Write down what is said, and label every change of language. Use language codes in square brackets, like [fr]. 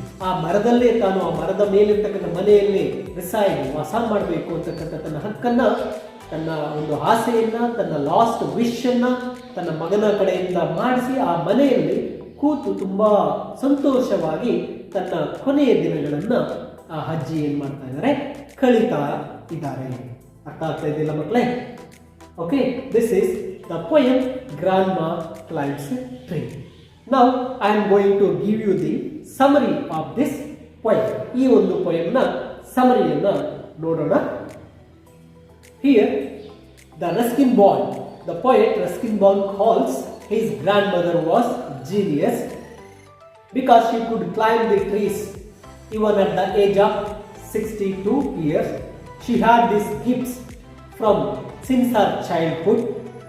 [kn] ಆ ಮರದಲ್ಲೇ ತಾನು, ಆ ಮರದ ಮೇಲಿರ್ತಕ್ಕಂಥ ಮನೆಯಲ್ಲಿ ರಿಸೈಡ್, ವಾಸ ಮಾಡಬೇಕು ಅಂತಕ್ಕಂಥ ತನ್ನ ಹಕ್ಕನ್ನ, ತನ್ನ ಒಂದು ಆಸೆಯನ್ನ, ತನ್ನ ಲಾಸ್ಟ್ ವಿಶ್ ಅನ್ನ ತನ್ನ ಮಗನ ಕಡೆಯಿಂದ ಮಾಡಿಸಿ ಆ ಮನೆಯಲ್ಲಿ ಕೂತು ತುಂಬಾ ಸಂತೋಷವಾಗಿ ತನ್ನ ಕೊನೆಯ ದಿನಗಳನ್ನ ಆ ಅಜ್ಜಿ ಏನ್ ಮಾಡ್ತಾ ಇದ್ದಾರೆ, ಕಳೀತಾ ಇದ್ದಾರೆ. ಅರ್ಥ ಆಗ್ತಾ ಇದೆಯಲ್ಲ ಮಕ್ಕಳೇ? [en] Okay, this is the poem grandma climbs tree. Now I am going to give you the summary of this poem. [kn] ಈ ಒಂದು poemನ ಸಮ್ಮರಿಯನ್ನ ನೋಡೋಣ. [en] Here the Ruskin Bond, the poet Ruskin Bond calls his grandmother was genius because she could climb the trees even at the age of 62 years. She had these gifts from since her childhood.